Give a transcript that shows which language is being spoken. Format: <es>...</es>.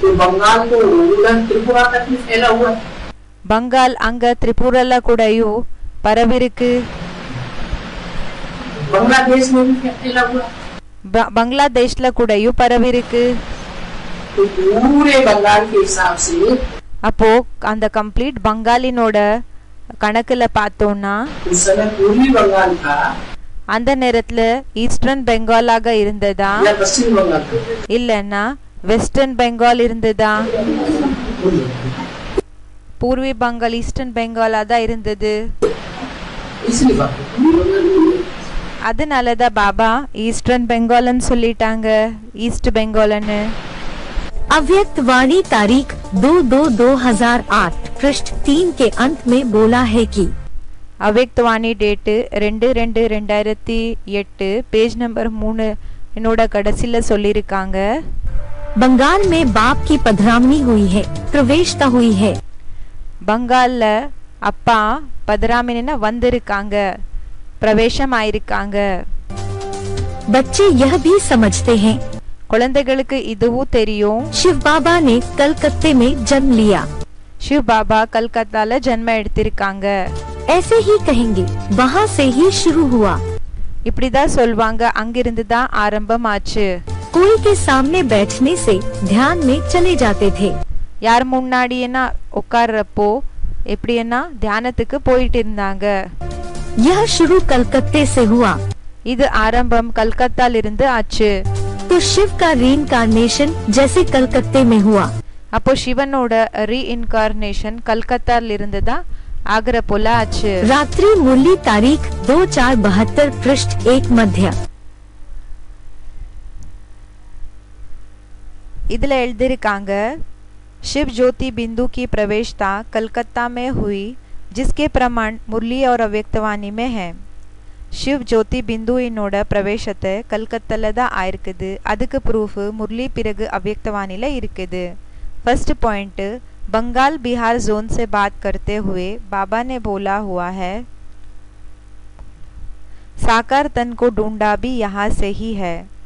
<hi>तो बंगाल तो उधर त्रिपुरा तक भी फैला हुआ है।</hi> <ta>பங்கால் அங்க திரிபுரால கூடயும் பரவிருக்கு.</ta> <hi>बांग्लादेश में भी फैला हुआ है।</hi> <ta>பங்களாதேஷ்ல கூடயும் பரவிருக்கு.</ta> <hi>तो पूरे बंगाल के हिसाब से</hi> <ta>அப்போ அந்த கம்ப்ளீட் பங்காலினோட கணக்குல பார்த்தோம்னா</ta> <hi>उस समय पूर्वी बंगाल था</hi> <ta>அந்த நேரத்துல ஈஸ்டர்ன் பெங்காலாக இருந்ததா</ta> <hi>या पश्चिम बंगाल था?</hi> <ta>இல்லன்னா வெஸ்டர்ன் பெங்கால் இருந்ததா? பூர்வி பெங்கால் ஈஸ்டர்ன் பெங்காலா தான் இருந்தது.</ta> <hi>इसलिए बात</hi> <ta>அதனாலதான் பாபா ஈஸ்டர்ன் பெங்கால்னு சொல்லிட்டாங்க, ஈஸ்ட் பெங்கால்னு.</ta> <hi>अव्यक्त वाणी तारीख 2/2/2008 पृष्ठ 3 के अंत में बोला है कि</hi> <ta>அவ்யக்தவாணி டேட்டு 2/2/2008 பேஜ் நம்பர் 3 என்னோட கடைசியில சொல்லியிருக்காங்க.</ta> <hi>बंगाल में बाप की पधरामनी हुई है, प्रवेशता हुई है.</hi> <ta>பங்கால்ல அப்பா பதராமினா வந்திருக்காங்க, பிரவேசம் ஆயிருக்காங்க.</ta> <hi>बच्चे यह भी समझते हैं</hi> <ta>குழந்தைகளுக்கு இதுவும் தெரியும்.</ta> <hi>शिव बाबा ने कलकत्ते में जन्म लिया.</hi> <ta>சிவ் பாபா கல்கத்தால ஜன்மம் எடுத்திருக்காங்க.</ta> <hi>ऐसे ही कहेंगे, वहाँ से ही शुरू हुआ.</hi> <ta>இப்படிதான் சொல்வாங்க, அங்கிருந்து தான் ஆரம்பம் ஆச்சு.</ta> <hi>कोई के सामने बैठने से ध्यान में चले जाते थे.</hi> <ta>யார் முன்னாடி என்ன உட்கார்றப்போ எப்படி என்ன தியானத்துக்கு போயிட்டு இருந்தாங்க.</ta> <hi>यह शुरू कलकत्ते से हुआ.</hi> <ta>இது ஆரம்பம் கல்கத்தால இருந்து ஆச்சு.</ta> <hi>तो शिव का रीइंकार्नेशन जैसे कलकत्ते में हुआ.</hi> <ta>அப்போ சிவனோட ரீஇன்கார்னேஷன் கல்கத்தால இருந்து தான் ஆகிற போல ஆச்சு.</ta> <hi>रात्रि मुरली तारीख 2/4/72 पृष्ठ 1 मध्य.</hi> <ta>இதுல எழுதிருக்காங்க,</ta> <hi>शिव ज्योति बिंदु की प्रवेशता कलकत्ता में हुई, जिसके प्रमाण मुरली और अव्यक्तवाणी में है. शिव ज्योति बिंदु</hi> <ta>इनोட பிரவேசத்தை கல்கத்தால தான் ஆயிருக்குது, அதுக்கு ப்ரூஃப் முரளி பிறகு अव्यक्तवाणीல இருக்குது.</ta> <hi>First point, Bengal Bihar zone से बात करते हुए बाबा ने बोला हुआ है, साकार तन को ढूंढा भी यहाँ से ही है.</hi>